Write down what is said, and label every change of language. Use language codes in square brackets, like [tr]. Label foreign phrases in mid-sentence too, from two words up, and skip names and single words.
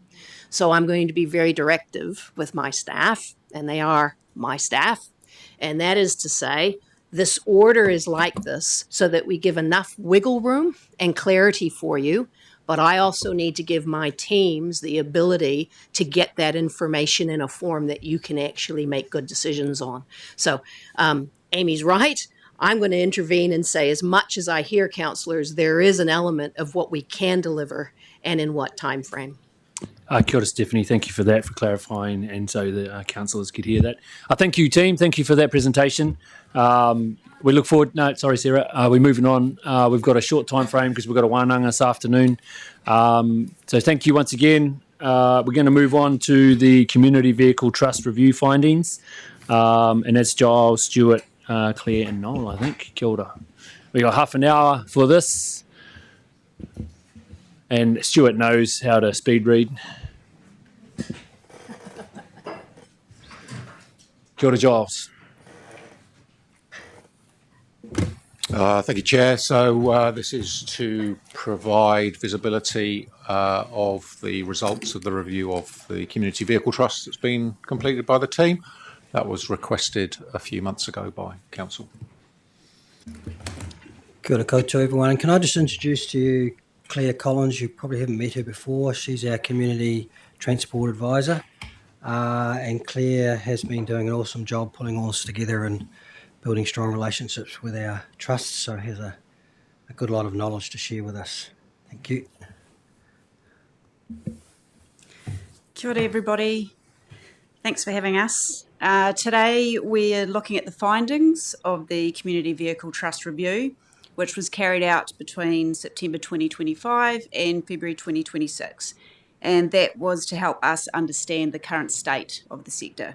[en] So I'm going to be very directive with my staff, and they are my staff, and that is to say, this order is like this so that we give enough wiggle room and clarity for you, but I also need to give my teams the ability to get that information in a form that you can actually make good decisions on. So Amy's right. I'm going to intervene and say, as much as I hear councillors, there is an element of what we can deliver and in what time frame. [mi] Kia ora, Stephanie. [en] Thank you for that, for clarifying, and so the councillors could hear that. Thank you, team. Thank you for that presentation. We look forward. No, sorry, Sarah. We're moving on. We've got a short time frame because we've got a wānanga this afternoon. So thank you once again. We're going to move on to the Community Vehicle Trust Review findings, and that's Giles, Stewart, Claire, and Noel, I think. [mi] Kia ora. [en] We got half an hour for this, and Stewart knows how to speed read. [mi] Kia ora, Giles. [en] Thank you, Chair. So this is to provide visibility of the results of the review of the Community Vehicle Trust that's been completed by the team. That was requested a few months ago by Council. [mi] Kia ora koutou, [en] everyone. And can I just introduce to you Claire Collins? You probably haven't met her before. She's our Community Transport Advisor. And Claire has been doing an awesome job pulling all this together and building strong relationships with our trusts, so has a good lot of knowledge to share with us. Thank you. [mi] Kia ora, [en] everybody. Thanks for having us. Today we're looking at the findings of the Community Vehicle Trust Review, which was carried out between September 2025 and February 2026. And that was to help us understand the current state of the sector.